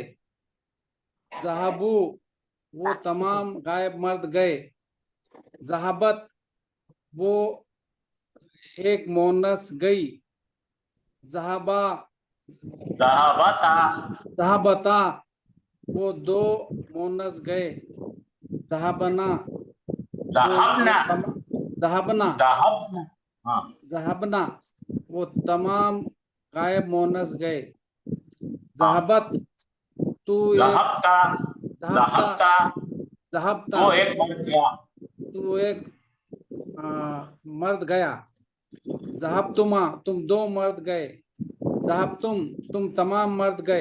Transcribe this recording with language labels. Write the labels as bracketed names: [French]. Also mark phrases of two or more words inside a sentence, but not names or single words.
[Hindi] ज़हाबू वो तमाम गायब मर्द गए। ज़हाबत वो एक मोनस गई। [Arabic] ज़हाबा ज़हाबता, [Hindi] ज़हाबता वो दो मोनस गए। [Arabic] ज़हाबना ज़हाबना, ज़हाबना ज़हाबना। हाँ। [Hindi] ज़हाबना वो तमाम गायब मोनस गए। हाँ। ज़हाबत तू एक [Arabic] ज़हाबता, ज़हाबता ज़हाबता ज़हाबता [Hindi] तो एक मर गया। तू एक मर्द गया। ज़हाबतुमा तुम दो मर्द गए। ज़हाबतुम तुम तमाम मर्द गए।